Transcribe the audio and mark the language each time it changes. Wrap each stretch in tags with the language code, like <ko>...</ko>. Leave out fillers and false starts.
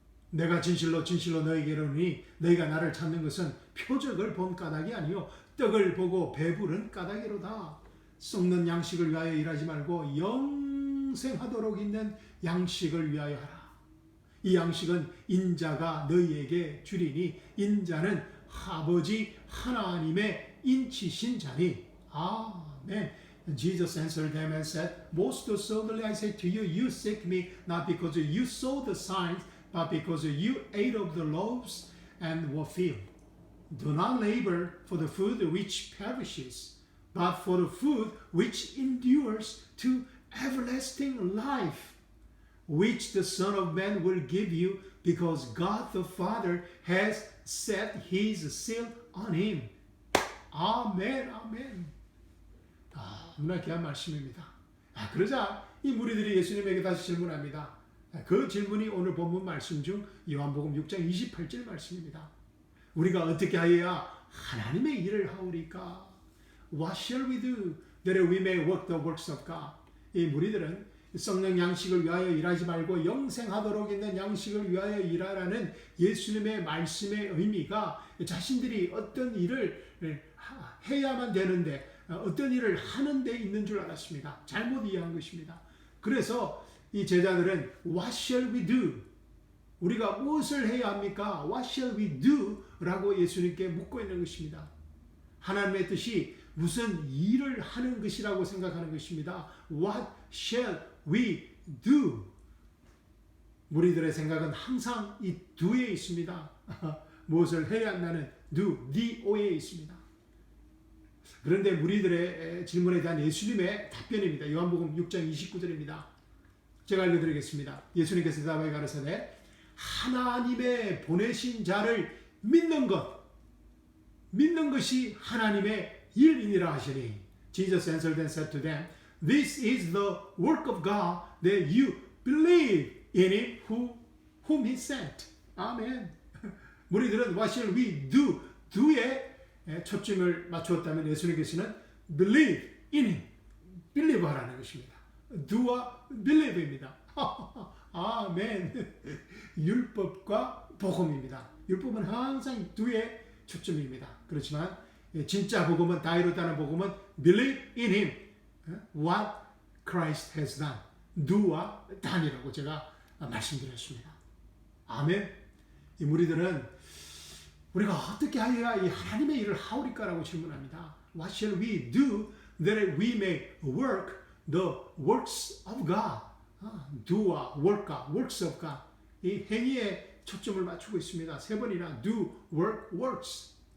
<ko>내가 진실로 진실로 너희에게 이르노니 너희가 나를 찾는 것은 표적을 본 까닭이 아니요 떡을 보고 배부른 까닭이로다. 썩는 양식을 위하여 일하지 말고 영생하도록 있는 양식을 위하여 하라. 이 양식은 인자가 너희에게 주리니 인자는 아버지 하나님의 인치신 자니. 아멘.</ko> <en>Jesus answered them and said, Most assuredly I say to you, you seek me not because you saw the signs, but because you ate of the loaves and were filled. Do not labor for the food which perishes, but for the food which endures to everlasting life, which the Son of Man will give you, because God the Father has set his seal on him.</en> <ko>아멘, 아멘. 너무나 귀한 말씀입니다. 그러자 이 무리들이 예수님에게 다시 질문합니다. 그 질문이 오늘 본문 말씀 중 요한복음 6장 28절 말씀입니다. 우리가 어떻게 하여야 하나님의 일을 하오리까?</ko> <en>What shall we do that we may work the works of God.</en> <ko>이 무리들은 썩는 양식을 위하여 일하지 말고 영생하도록 있는 양식을 위하여 일하라는 예수님의 말씀의 의미가 자신들이 어떤 일을 해야만 되는데 어떤 일을 하는 데 있는 줄 알았습니다. 잘못 이해한 것입니다. 그래서 이 제자들은</ko> <en>What shall we do?</en> <ko>우리가 무엇을 해야 합니까?</ko> <en>What shall we do?</en> <ko>라고 예수님께 묻고 있는 것입니다. 하나님의 뜻이 무슨 일을 하는 것이라고 생각하는 것입니다.</ko> <en>What shall we do?</en> <ko>무리들의 생각은 항상 이 do에 있습니다. 무엇을 해야 한다는 do, do에 있습니다. 그런데 무리들의 질문에 대한 예수님의 답변입니다. 요한복음 6장 29절입니다. 제가 읽어드리겠습니다. 예수님께서 대답하여 가라사대 하나님의 보내신 자를 믿는 것이 하나님의 일이니라 하시니</ko> <en>Jesus answered and said to them, This is the work of God, that you believe in him whom he sent.</en> <ko>아멘. 무리들은</ko> <en>What shall we do?</en> <ko>do에 초점을 맞추었다면 예수님께서는</ko> <en>believe in him,</en> <ko>believe 하라는 것입니다. do와 believe입니다. 아멘. 율법과 복음입니다. 율법은 항상 do에 초점입니다. 그렇지만 진짜 복음은 다이로다는 복음은</ko> <en>believe in him, what Christ has done.</en> <ko>do와 done이라고 제가 말씀드렸습니다. 아멘. 이 무리들은 우리가 어떻게 하여야 이 하나님의 일을 하오리까라고 질문합니다.</ko> <en>What shall we do that we may work the works of God? do와 work과 works of God.</en> <ko>이 행위에 초점을 맞추고 있습니다. 세 번이나 do, work, works.</ko>